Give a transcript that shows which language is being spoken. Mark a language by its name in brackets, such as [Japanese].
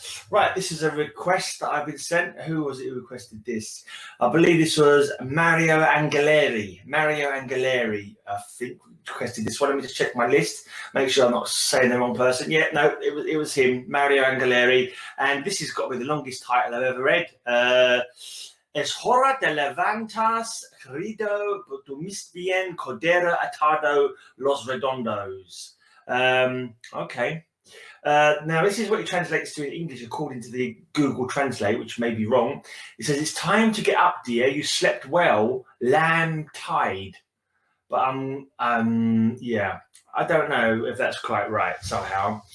[English] Right, this is a request that I've been sent. Who was it who requested this? I believe this was Mario Angeleri. Mario Angeleri, I think, requested this one. Let me just check my list, make sure I'm not saying the wrong person. Yeah, no, it was him, Mario Angeleri. And this has got to be the longest title I've ever read. [Spanish] Es hora de levantarse, querido, dormiste, cordero atado, los redondos. [English] Okay. Now, this is what it translates to in English according to the Google Translate, which may be wrong. It says, it's time to get up, dear. You slept well, lamb tied. But, yeah, I don't know if that's quite right somehow.